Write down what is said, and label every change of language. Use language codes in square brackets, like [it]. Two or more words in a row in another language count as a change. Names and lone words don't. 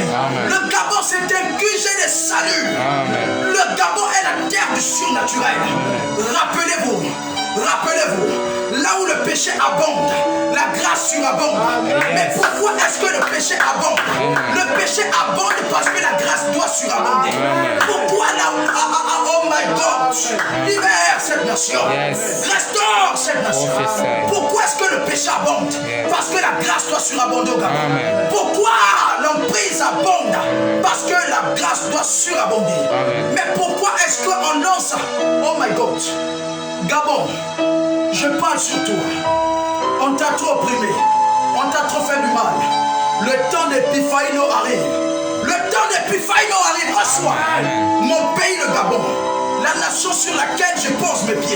[fr] Le Gabon, c'est un QG de salut. Le Gabon est la terre du surnaturel. Rappelez-vous, là où le péché abonde, la grâce surabonde. Mais pourquoi est-ce que le péché abonde? Le péché abonde parce que la grâce doit surabonder. Pourquoi là, [en] oh my God, [fr] libère cette nation, restaure cette nation. Pourquoi est-ce que le péché abonde? Parce que la grâce doit surabonder au Gabon. Pourquoi l'emprise abonde? Parce que la grâce doit surabonder. Mais pourquoi est-ce qu'on lance? [en] Oh my God, [fr] Gabon, je parle sur toi. On t'a trop opprimé. On t'a trop fait du mal. Le temps d'épiphano arrive. Le temps d'épiphano arrive. Reçois mon pays, le Gabon. La nation sur laquelle je pose mes pieds.